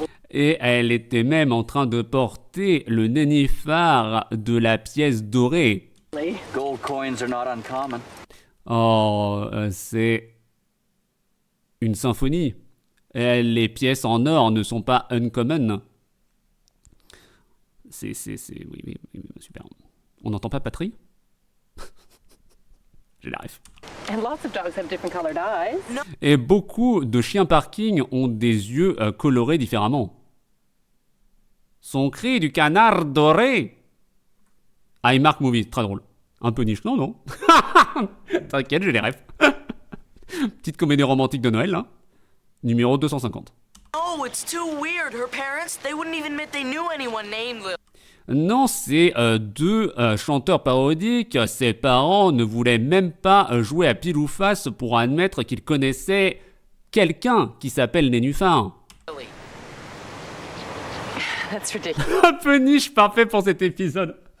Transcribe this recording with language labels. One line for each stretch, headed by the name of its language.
French: Et elle était même en train de porter le nénuphar de la pièce dorée.
English: Gold coins are not uncommon.
French: Oh, c'est une symphonie. Et les pièces en or ne sont pas uncommon. Oui, super. On n'entend pas Patrie? J'ai la ref.
English: And lots of dogs have different colored eyes.
French: Et beaucoup de chiens parking ont des yeux colorés différemment. Son cri du canard doré. Mark Movie, très drôle. Un peu niche, non? T'inquiète, j'ai les refs. Petite comédie romantique de Noël, là. Numéro 250.
English: Oh, it's too weird. Her parents, they wouldn't even admit they knew anyone named Lily.
French: Non, c'est deux chanteurs parodiques. Ses parents ne voulaient même pas jouer à pile ou face pour admettre qu'ils connaissaient quelqu'un qui s'appelle Nénuphar.
English: That's ridiculous.
French: Un peu niche, parfait pour cet épisode.